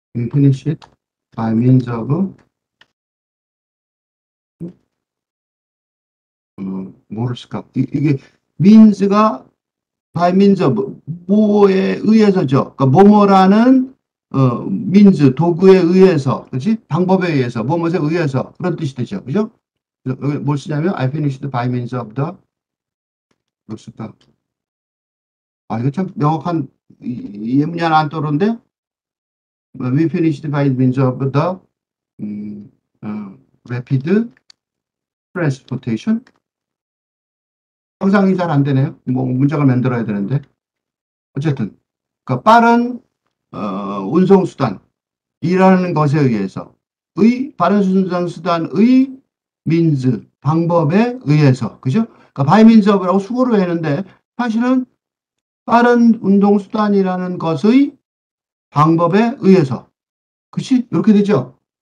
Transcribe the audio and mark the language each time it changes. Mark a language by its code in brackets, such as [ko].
[en] finish it by means of, [ko] 뭐를 쓸까? 이게 means가 by means of 뭐에 의해서죠. 그러니까 뭐뭐라는 means 도구에 의해서, 그렇지? 방법에 의해서, 뭐뭐에 의해서 그런 뜻이 되죠, 그죠? 여기 뭘 쓰냐면 [en] I finished by means of the 뭘 쓸까? [ko] 이거 참 명확한 예문이 하나 안 떠오르는데 [en] we finished by means of the rapid transportation. [ko] 상상이 잘 안 되네요. 뭐 문장을 만들어야 되는데 어쨌든 그러니까 빠른 운송수단이라는 것에 의해서 빠른 운송수단의 means 방법에 의해서 그죠? 그러니까 by means of라고 수고로 했는데 사실은 빠른 운동수단이라는 것의 방법에 의해서 그치? 이렇게 되죠?